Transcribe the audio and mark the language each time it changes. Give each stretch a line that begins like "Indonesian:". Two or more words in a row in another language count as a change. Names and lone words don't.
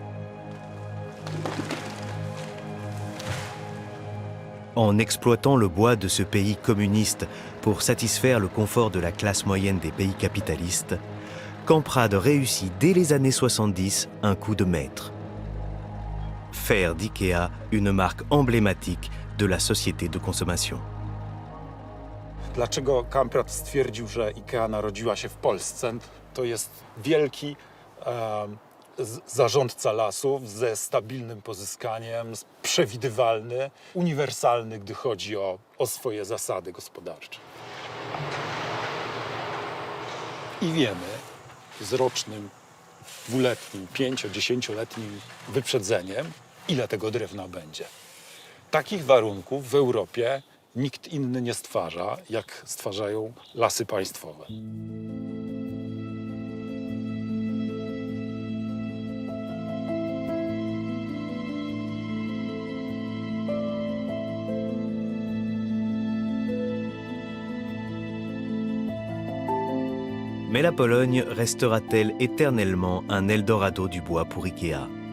French: En exploitant le bois de ce pays communiste pour satisfaire le confort de la classe moyenne des pays capitalistes, Kamprad réussit dès les années 70 un coup de maître. Faire d'IKEA une marque emblématique de la société de consommation.
Polish: Dlaczego Kamprad stwierdził, że IKEA narodziła się w Polsce? To jest wielki zarządca lasów ze stabilnym pozyskaniem, przewidywalny, uniwersalny, gdy chodzi o swoje zasady gospodarcze. I wiemy z rocznym, dwuletnim, 5-10-letnim wyprzedzeniem, ile tego drewna będzie. Takich warunków w Europie nikt inny nie stwarza, jak stwarzają lasy państwowe.
French: Mais la Pologne restera-t-elle éternellement un Eldorado du bois pour IKEA?